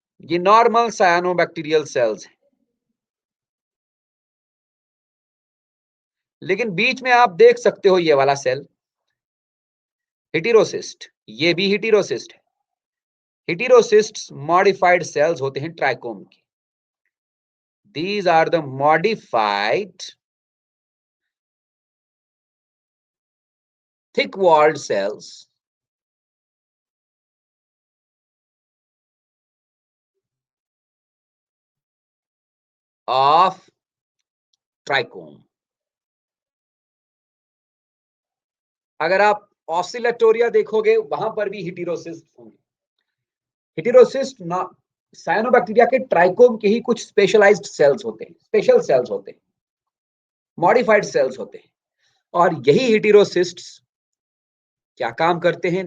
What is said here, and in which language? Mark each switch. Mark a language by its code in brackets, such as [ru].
[hi] ये normal सायानोबैक्टीरियल sales हैं। लेकिन बीच में आप देख सकते हो ये वाला सेल, हिटिरोसिस्ट, ये भी हिटिरोसिस्ट है। हिटिरोसिस्ट मॉडिफाइड सेल्स होते हैं ट्राइकोम के। [en] These are the modified thick walled cells of trichome. [hi] अगर आप ऑसिलेटोरिया देखोगे, वहां पर भी हिटिरोसिस्ट होंगे। हिटिरोसिस्ट साइनोबैक्टीरिया के ट्राइकोम के ही कुछ स्पेशलाइज्ड सेल्स होते हैं, स्पेशल सेल्स होते हैं, मॉडिफाइड सेल्स होते हैं। और यही हिटिरोसिस्ट्स क्या काम करते हैं?